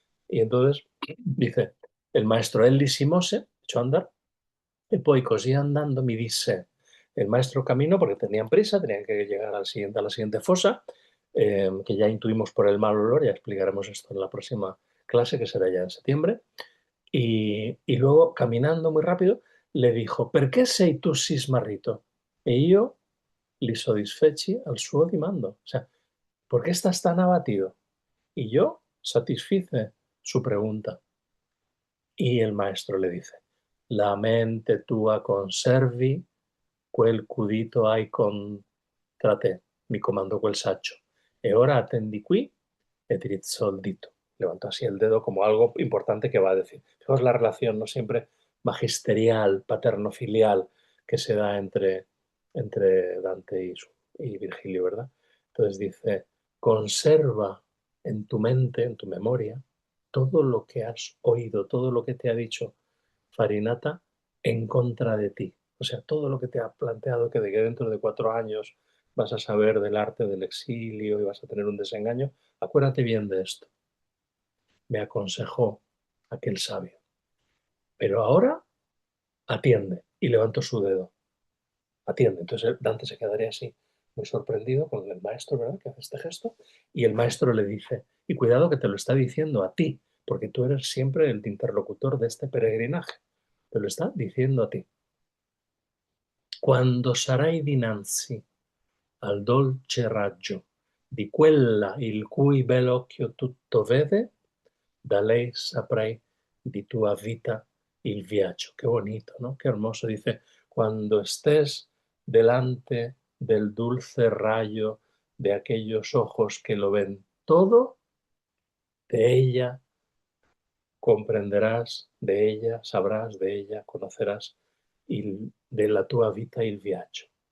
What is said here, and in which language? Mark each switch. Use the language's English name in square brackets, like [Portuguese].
[Spanish] Y entonces dice, el maestro Elli Simose, echó a andar, y [Italian] poi così andando mi disse, [Spanish] el maestro camino, porque tenían prisa, tenían que llegar a la siguiente fosa, que ya intuimos por el mal olor, ya explicaremos esto en la próxima clase, que será ya en septiembre, y luego, caminando muy rápido, le dijo, [Italian] perché sei tu sì smarrito? E io li soddisfeci al suo dimando. [Spanish] O sea, ¿por qué estás tan abatido? Y yo satisfice su pregunta. Y el maestro le dice, [Italian] la mente tua conservi quel cudito hai contra te, mi comandó quel saccio. E ora attendi qui e drizzò il dito. [Spanish] Levantó así el dedo como algo importante que va a decir. Fijaos la relación, no siempre magisterial, paterno-filial, que se da entre Dante y Virgilio, ¿verdad? Entonces dice, conserva en tu mente, en tu memoria, todo lo que has oído, todo lo que te ha dicho Farinata en contra de ti. O sea, todo lo que te ha planteado que de que dentro de 4 años vas a saber del arte del exilio y vas a tener un desengaño, acuérdate bien de esto. Me aconsejó aquel sabio. Pero ahora atiende. Y levantó su dedo. Atiende. Entonces Dante se quedaría así, muy sorprendido con el maestro, ¿verdad?, que hace este gesto. Y el maestro le dice, y cuidado que te lo está diciendo a ti, porque tú eres siempre el interlocutor de este peregrinaje. Te lo está diciendo a ti. [Italian] Quando sarai dinanzi al dolce raggio di quella il cui bel occhio tutto vede, da lei saprai di tua vita il viaggio. [Spanish] Qué bonito, ¿no? Qué hermoso. Dice, cuando estés delante del dulce rayo de aquellos ojos que lo ven todo, de ella comprenderás, de ella sabrás, de ella conocerás de la [Italian] tua vita il viaggio.